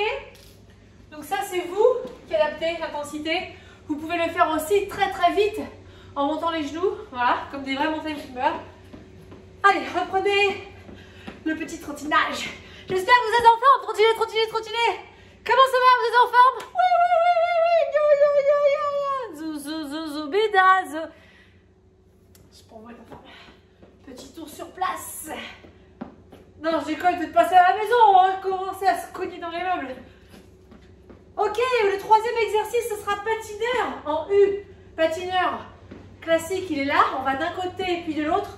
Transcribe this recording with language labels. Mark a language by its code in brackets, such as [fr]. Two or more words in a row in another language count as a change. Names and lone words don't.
[fr] Donc ça c'est vous qui adaptez l'intensité. Vous pouvez le faire aussi très très vite en montant les genoux. Voilà, comme des vrais [en] mountain climbers. [fr] Allez, reprenez le petit trottinage. J'espère que vous êtes en forme. Trottinez, trottinez, trottinez. Comment ça va? Vous êtes en forme? Oui, oui, oui, oui, oui. Yo, yo, yo, yo, yo. Zou, zou, zou, zou, bidaz. Je prends moi la forme. Petit tour sur place. Non, j'ai quand même de passer à la maison. On va commencer à se cogner dans les meubles. Ok, le troisième exercice, ce sera patineur en U. Patineur classique, il est là. On va d'un côté puis de l'autre.